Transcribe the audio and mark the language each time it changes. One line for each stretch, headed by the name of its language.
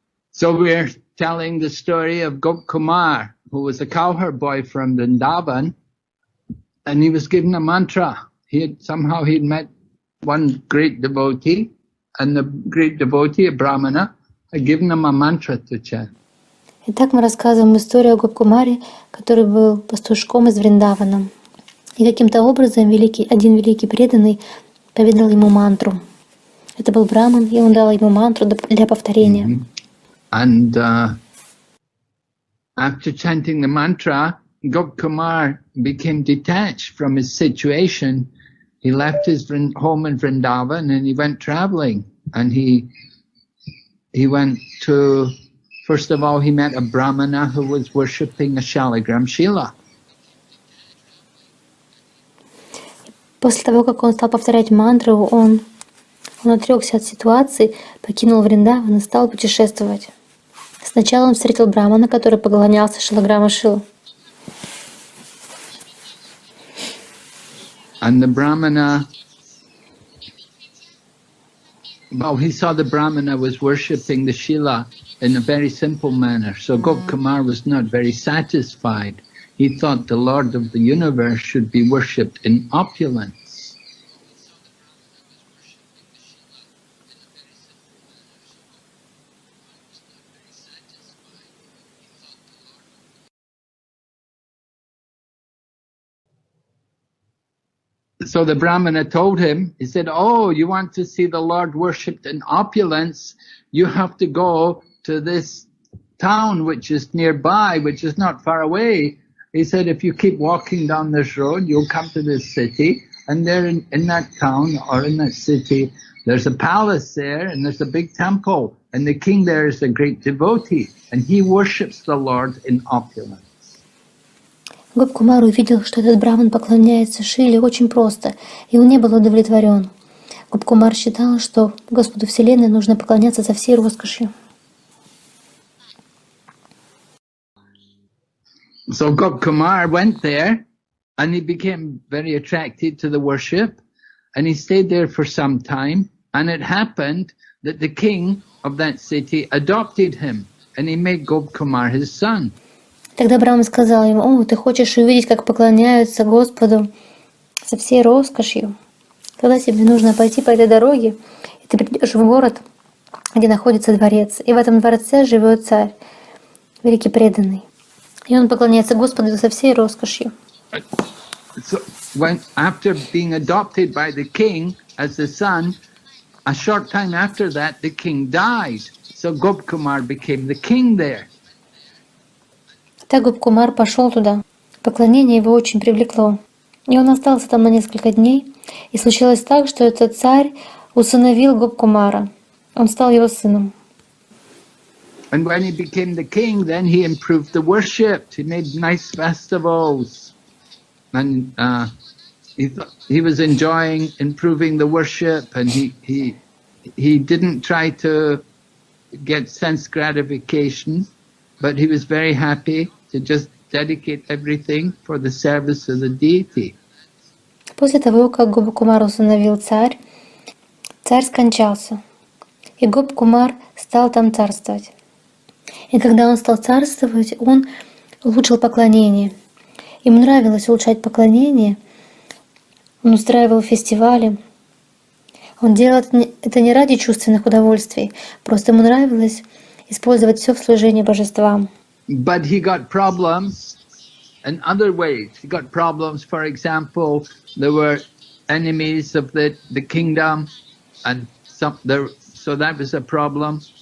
English: So we're telling the story of Gopkumar, who was a cowherd boy from Vrindavan, and he was given a mantra. He'd met one great devotee, and the great devotee, a Brahmana, had given him a mantra to chant.
Russian: Итак, мы рассказываем историю о Гопкумаре, который был пастушком из Вриндавана. И каким-то образом один великий преданный поведал ему мантру. Это был браман, и он дал ему мантру для повторения. Mm-hmm.
English: And after chanting the mantra, Gopkumar became detached from his situation. He left his home in Vrindavan and he went traveling. And he went to, first of all, he met a Brahmana who was worshipping a Shaligram Shila.
Russian: После того, как он стал повторять мантру, он отрекся от ситуации, покинул Вриндаван и стал путешествовать. Сначала он встретил брамана, который поклонялся Шилаграма Шилу.
English: And the Brahmana, well, he saw the Brahmana was worshipping the Shila in a very simple manner. So Gopkumar was not very satisfied. He thought the Lord of the universe should be worshipped in opulence. So the Brahmana told him, he said, oh, you want to see the Lord worshipped in opulence, you have to go to this town which is nearby, which is not far away. He said, if you keep walking down this road, you'll come to this city, and there in that town or in that city, there's a palace there, and there's a big temple, and the king there is a great devotee, and he worships the Lord in opulence.
Russian: Гопкумар увидел, что этот браман поклоняется Шиле очень просто, и он не был удовлетворен. Гопкумар считал, что Господу Вселенной нужно поклоняться со всей роскошью.
English: So Gopkumar went there, and he became very attracted to the worship, and he stayed there for some time, and it happened that the king of that city adopted him, and he made Gopkumar his son.
Russian: Тогда Брахма сказал ему: «О, ты хочешь увидеть, как поклоняются Господу со всей роскошью? Тогда тебе нужно пойти по этой дороге, и ты придешь в город, где находится дворец, и в этом дворце живет царь, великий преданный. И он поклоняется Господу со всей роскошью».
English: So after being adopted by the king as the son, a short time after that, the king died. So Gopkumar became the king there.
Russian: Так Гопкумар пошел туда. Поклонение его очень привлекло. И он остался там на несколько дней. И случилось так, что этот царь усыновил Гопкумара. Он стал его сыном.
English: And when he became the king, then he improved the worship. He made nice festivals. And he was enjoying improving the worship. And he didn't try to get sense gratification, but he was very happy to just dedicate everything for the service of the deity.
Russian: После того, как Гопкумар усыновил царь скончался, и Гопкумар стал там царствовать. И когда он стал царствовать, он улучшил поклонение. Ему нравилось улучшать поклонение, он устраивал фестивали. Он делал это не ради чувственных удовольствий, просто ему нравилось использовать все в служении божествам.
English: But he got problems in other ways. He got problems, for example, there were enemies of the kingdom, and so that was a problem.